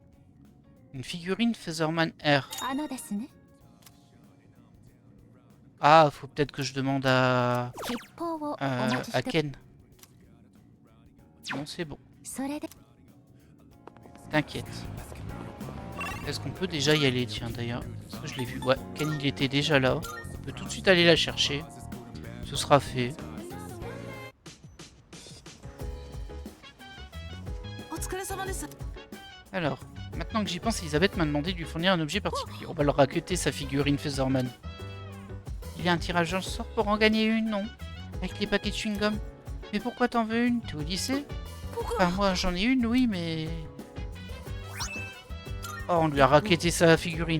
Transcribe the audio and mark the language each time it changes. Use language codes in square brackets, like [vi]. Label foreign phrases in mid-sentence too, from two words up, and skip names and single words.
[fr] Une figurine Featherman R. Ah, faut peut-être que je demande à... Aken. Non, c'est bon. [ja] それで [fr] T'inquiète. Est-ce qu'on peut déjà y aller, tiens, d'ailleurs? Parce que je l'ai vu. Ouais, Ken, il était déjà là. On peut tout de suite aller la chercher. Ce sera fait. [ja] お疲れ様です。 [fr] Alors, maintenant que j'y pense, Elisabeth m'a demandé de lui fournir un objet particulier. On va leur raqueter sa figurine Featherman. Il y a un tirage au sort pour en gagner une, non? Avec les paquets de chewing-gum. Mais pourquoi t'en veux une? T'es au lycée? Enfin, moi j'en ai une, oui, mais... Oh, on lui a raquetté sa figurine.